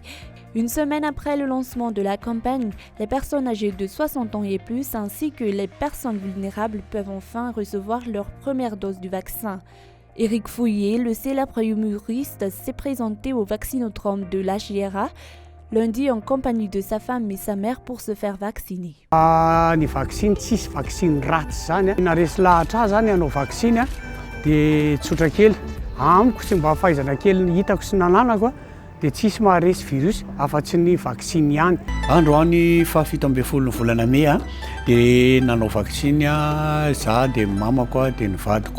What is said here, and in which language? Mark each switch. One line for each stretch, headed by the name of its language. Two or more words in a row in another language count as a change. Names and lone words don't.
French: Une semaine après le lancement de la campagne, les personnes âgées de 60 ans et plus ainsi que les personnes vulnérables peuvent enfin recevoir leur première dose du vaccin. Éric Fouillet, le célèbre humoriste, s'est présenté au vaccinotron de l'HGRA lundi en compagnie de sa femme et sa mère pour se faire vacciner.
Malagasy: Ny vaccine tsisy vaccine ratsy zany na resy lahatra zany anao vaccine dia tsotra kely amiko sy mba fahaizana kely hitako sy nananako dia tsisy maharesy virus afa-tsy ny vaccine ihany. Androany fahafito ambin'ny folo ny volana May dia nanao vaccine za dia mamako dia ny vadiko.